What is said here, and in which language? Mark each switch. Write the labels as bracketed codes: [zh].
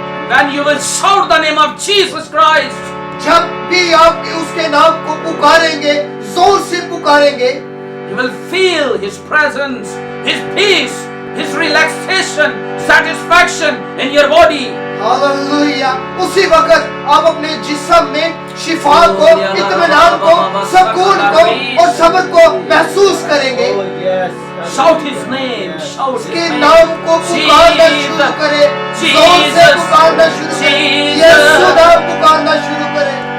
[en] When you will shout the name of Jesus Christ, [hi] जब भी आप उसके नाम को पुकारेंगे, जोर से पुकारेंगे, [en] you will feel His presence, His peace, His relaxation, satisfaction in your body. [hi] Hallelujah. उसी वक्त आप अपने जिस्म में शिफा को, इत्मीनान को, सुकून को और सब्र को महसूस करेंगे। [en] Shout His name. Shout His [hi] उसके [en] name. [hi] नाम को पुकारना शुरू करे, जोर से पुकारना शुरू करे, यीशु नाम पुकारना शुरू करे।